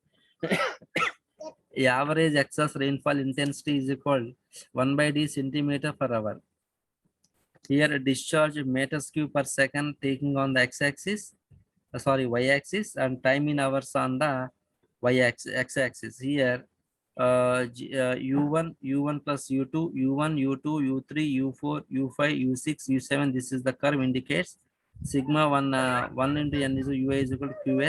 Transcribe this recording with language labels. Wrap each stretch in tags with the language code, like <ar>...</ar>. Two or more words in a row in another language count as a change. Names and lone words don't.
<en>Average excess rainfall intensity is equal 1 by d centimeter per hour. Here discharge meters cube per second taking on the x-axis, y-axis, and time in hours on the x-axis. Here u1 plus u2, u1, u2, u3, u4, u5, u6, u7. This is the curve indicates sigma 1 into n is ui is equal to qs.</en>